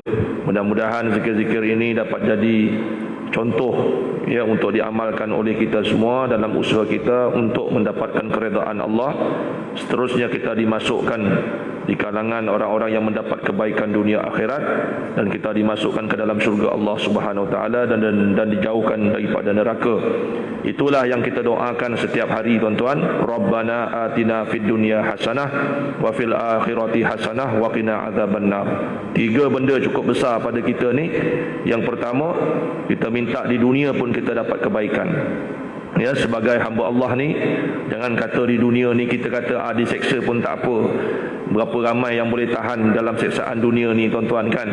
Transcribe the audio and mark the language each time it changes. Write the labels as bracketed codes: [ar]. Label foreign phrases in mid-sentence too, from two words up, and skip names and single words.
[ms] Mudah-mudahan zikir-zikir ini dapat jadi contoh ya untuk diamalkan oleh kita semua dalam usaha kita untuk mendapatkan keredaan Allah. Seterusnya kita dimasukkan di kalangan orang-orang yang mendapat kebaikan dunia akhirat dan kita dimasukkan ke dalam syurga [ar] الله سبحانه وتعالى [ms] dan dijauhkan daripada neraka. Itulah yang kita doakan setiap hari tuan-tuan. [ar] ربنا آتنا في الدنيا حسنة وفي الآخرة حسنة وقنا عذاب النار. [ms] Tiga benda cukup besar pada kita ni. Yang pertama, kita minta di dunia pun kita dapat kebaikan. Ya, sebagai hamba Allah ni, jangan kata di dunia ni kita kata diseksa pun tak apa. Berapa ramai yang boleh tahan dalam seksaan dunia ni tuan-tuan kan.